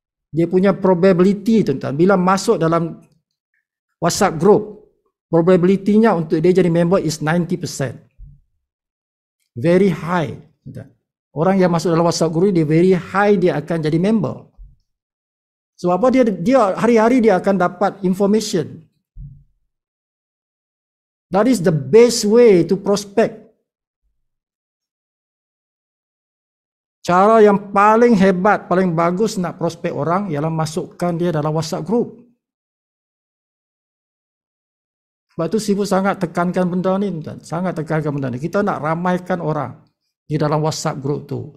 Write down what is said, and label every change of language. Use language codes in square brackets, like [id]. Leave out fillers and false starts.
[ms] Dia punya probability tuan-tuan. Bila masuk dalam WhatsApp group, probability-nya untuk dia jadi member [en] is 90%. Very high. [ms] Orang yang masuk dalam WhatsApp group, dia [en] very high, [ms] dia akan jadi member. Sebab apa? Dia hari-hari dia akan dapat information. [en] That is the best way to prospect. [ms] Cara yang paling hebat, paling bagus nak prospek orang ialah masukkan dia dalam WhatsApp group. Sebab itu Sifu sangat tekankan benda ni, sangat tekankan benda ni. Kita nak ramaikan orang di dalam WhatsApp group tu.